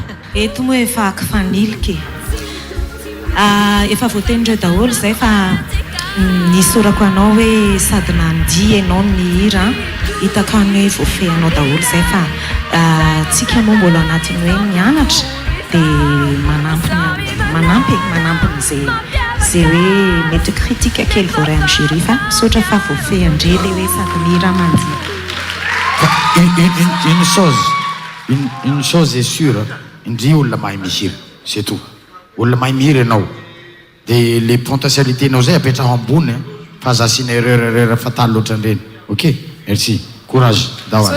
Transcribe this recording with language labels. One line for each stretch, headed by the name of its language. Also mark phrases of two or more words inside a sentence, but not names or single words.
Malagasy: eto moa efa akifaniliky efa voatenindreo daholo zay fa nisorako anao hoe sady nandia ianao ny hira hitako any hoe voafehanao daholo zay fa tsika moa mbola anatiny hoe mianatra dia manampy zay hoe mety critique kely voaray amin'ny jury fa misaotra fa voafehandre le hoe sady mihira mandia
French: une chose est sûre
Malagasy: indri olona mahay mihira
French: c'est tout
Malagasy: olona mahay mihira ianao dia le potentialité anao zay apetraho ambony fa za sina
French: erreur fatale
Malagasy: loatran'ireny
French: ok merci courage
Malagasy: dawa